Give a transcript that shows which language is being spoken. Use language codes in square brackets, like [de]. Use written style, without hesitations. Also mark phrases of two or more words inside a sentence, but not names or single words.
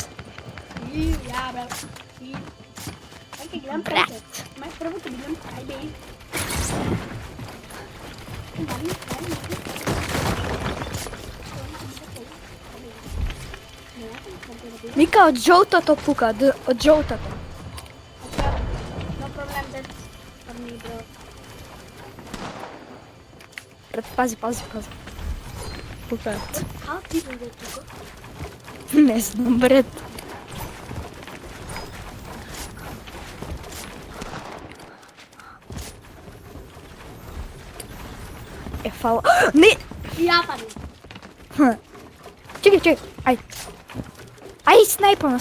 [mk] Ја, брат. Ајде, гледам Брат. Мај прво ќе бидам ајде. Мика од жолтото пука, од жолтото. [en] No problem, that's for me, bro. [mk] Брат, пази. Пукаат. [en] How people get to go? [mk] Не знам, брат. Фала. Не! Ја падам. Чекай. Ај, снайпам.